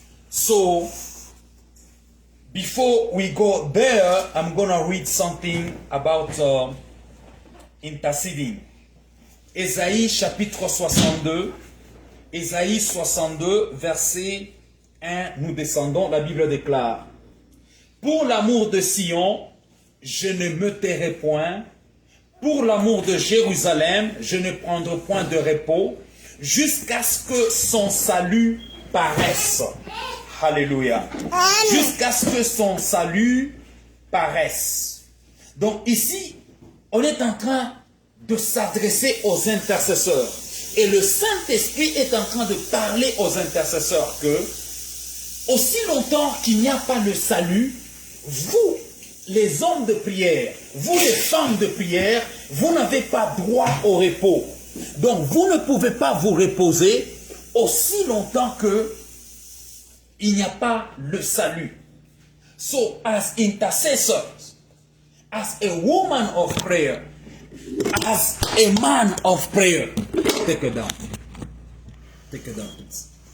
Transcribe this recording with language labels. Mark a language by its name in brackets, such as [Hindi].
[English] So, before we go there, I'm going to read something about interceding. [French] Ésaïe chapitre 62. Ésaïe 62, verset 1, nous descendons, la Bible déclare: pour l'amour de Sion, je ne me tairai point. Pour l'amour de Jérusalem, je ne prendrai point de repos, jusqu'à ce que son salut paraisse. Alléluia. Jusqu'à ce que son salut paraisse. Donc ici, on est en train de s'adresser aux intercesseurs. Et le Saint-Esprit est en train de parler aux intercesseurs que, aussi longtemps qu'il n'y a pas le salut, vous, les hommes de prière, vous les femmes de prière, vous n'avez pas droit au repos. Donc vous ne pouvez pas vous reposer aussi longtemps que il n'y a pas le salut. [English] So as intercessors, as a woman of prayer, as a man of prayer, take it down. Take it down, please.